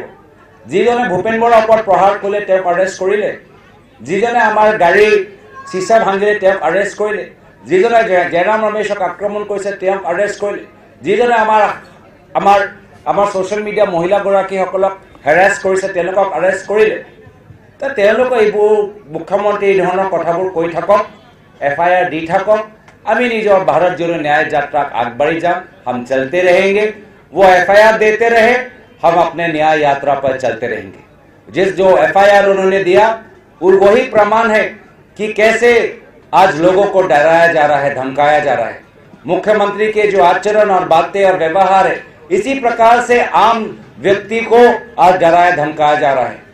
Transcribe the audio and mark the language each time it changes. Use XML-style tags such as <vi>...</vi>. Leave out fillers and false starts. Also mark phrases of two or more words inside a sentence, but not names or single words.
<as>যিজনে ভূপেন বৰাৰ ওপৰত প্ৰহাৰ কৰিলে তেওঁক এৰেষ্ট কৰিলে, যিজনে আমাৰ গাড়ীৰ চিচা ভাঙিলে তেওঁক এৰেষ্ট কৰিলে, যিজনে জয়ৰাম ৰমেশক আক্ৰমণ কৰিছে তেওঁক এৰেষ্ট কৰিলে, যিজনে আমাৰ ছ'চিয়েল মিডিয়া মহিলাগৰাকীসকলক হেৰাছ কৰিছে তেওঁলোকক এৰেষ্ট কৰিলে। তেওঁলোকে এইবোৰ মুখ্যমন্ত্ৰী এই ধৰণৰ কথাবোৰ কৈ থাকক, FIR দি থাকক, আমি নিজৰ ভাৰত जोड़ो न्याय यात्रा আগবাঢ়ি যাম,</as> <hi>हम चलते रहेंगे। वो FIR देते रहे, हम अपने न्याय यात्रा पर चलते रहेंगे। जो FIR उन्होंने दिया वो वही प्रमाण है कि कैसे आज लोगों को डराया जा रहा है, धमकाया जा रहा है। मुख्यमंत्री के जो आचरण और बातें और व्यवहार है, इसी प्रकार से आम व्यक्ति को आज डराया धमकाया जा रहा है।</hi>